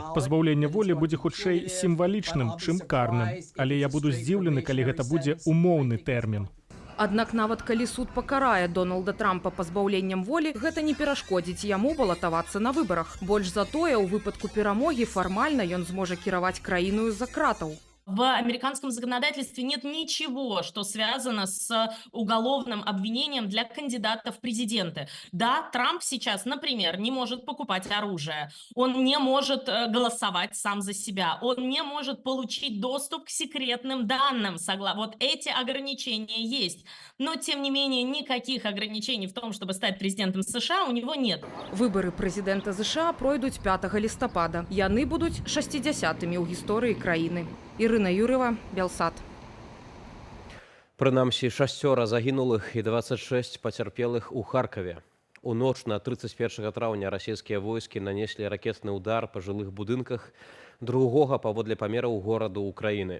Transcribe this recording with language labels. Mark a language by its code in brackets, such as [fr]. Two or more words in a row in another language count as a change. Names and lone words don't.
[be] Пазбаўленне волі будзе хутчэй сімвалічным, чым карным. Але я буду здзіўлены, калі гэта будзе умоўны тэрмін. Аднак нават калі суд пакарае Дональда Трампа пазбаўленнем волі, гэта не перашкодзіць яму балатавацца на выбарах. Больш за тое, у выпадку перамогі фармальна ён зможа кіраваць краіною з-за кратаў. [ru] В американском законодательстве нет ничего, что связано с уголовным обвинением для кандидатов в президенты. Да, Трамп сейчас, например, не может покупать оружие, он не может голосовать сам за себя, он не может получить доступ к секретным данным. Вот эти ограничения есть. Но, тем не менее, никаких ограничений в том, чтобы стать президентом США, у него нет. [be] Выборы прэзідэнта США пройдуць 5 лістапада. Яны будуць 60-тымі ў гісторыі краіны. Ірына Юрыва, Белсат. Прынамсі, 6 загінулых і 26 пацярпелых у Харкаве. У ноч на 31 траўня расійскія войскі нанеслі ракетны ўдар па жылых будынках другога паводле памераў гораду Украіны.